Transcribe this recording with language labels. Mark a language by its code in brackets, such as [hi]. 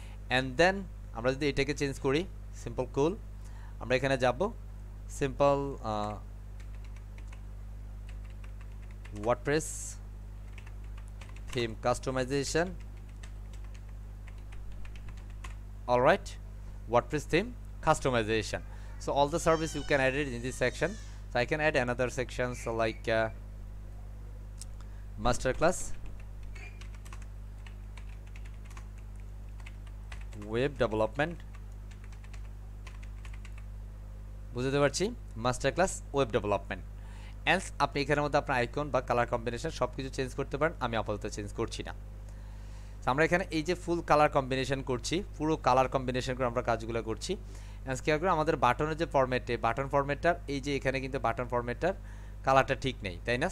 [bn] And then আমরা যদি এটাকে চেঞ্জ করি, সিম্পল কুল, আমরা এখানে যাব, simple WordPress theme customisation, [en] alright, WordPress theme customization. So all the service you can add it in this section. So I can add another section, so like masterclass, web development, [bn] বুঝতে পারছি, [en] Master class web development. [bn] And আপনি এখানের মধ্যে আপনার icon বা colour combination সব কিছু change করতে পারেন, আমি আপাতত চেঞ্জ করছি না। আমরা এখানে এই যে ফুল কালার কম্বিনেশন করছি, পুরো কালার কম্বিনেশন করে আমরা কাজগুলো করছি। অ্যান্ড কি করে আমাদের বাটনের যে ফরম্যাটে, বাটন ফরম্যাটটার এই যে এখানে কিন্তু বাটন ফরম্যাটটার কালারটা ঠিক নেই, তাই না?